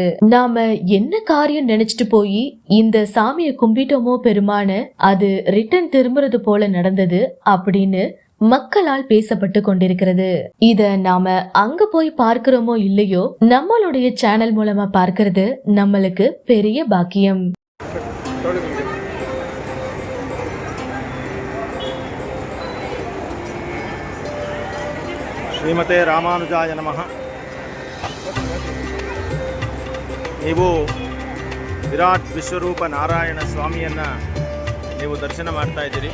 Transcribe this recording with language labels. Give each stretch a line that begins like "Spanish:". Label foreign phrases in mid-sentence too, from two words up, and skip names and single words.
Tamil: நாம என்ன காரியம் நினைச்சிட்டு போய் இந்த சாமியை கும்பிட்டோமோ பெருமான அது ரிட்டர்ன் திரும்புறது போல நடந்தது அப்படின்னு மக்களால் பேசப்பட்டு கொண்டிருக்கிறது. இத நாம அங்க போய் பார்க்கிறோமோ இல்லையோ, நம்மளுடைய சேனல் மூலமா பார்க்கிறது நம்மளுக்கு பெரிய பாக்கியம்.
Sanskrit: ಶ್ರೀಮತೆ ರಾಮಾನುಜಾಯ ನಮಃ.
Kannada: ನೀವು ವಿರಾಟ್ ವಿಶ್ವರೂಪ ನಾರಾಯಣ ಸ್ವಾಮಿಯನ್ನು ನೀವು ದರ್ಶನ ಮಾಡ್ತಾ ಇದ್ದೀರಿ.